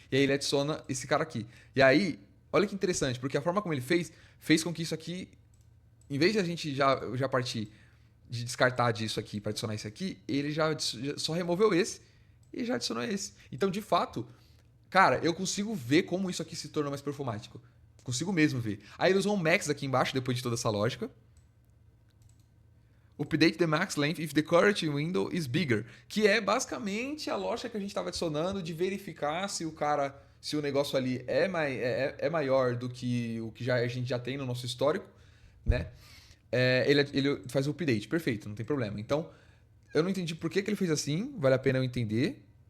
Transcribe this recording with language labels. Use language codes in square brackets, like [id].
[pt] E aí ele adiciona esse cara aqui. E aí, olha que interessante, porque a forma como ele fez com que isso aqui, em vez de a gente já partir de descartar disso aqui para adicionar esse aqui, ele já só removeu esse e já adicionou esse. Então, de fato, cara, eu consigo ver como isso aqui se tornou mais performático. Consigo mesmo ver. Aí ele usou um max aqui embaixo, depois de toda essa lógica. [en] Update the max length if the current window is bigger. [pt] Que é basicamente a lógica que a gente estava adicionando de verificar se se o negócio ali é maior do que o que a gente já tem no nosso histórico, né? Ele faz o update, perfeito, não tem problema. Então, eu não entendi por que ele fez assim, vale a pena eu entender.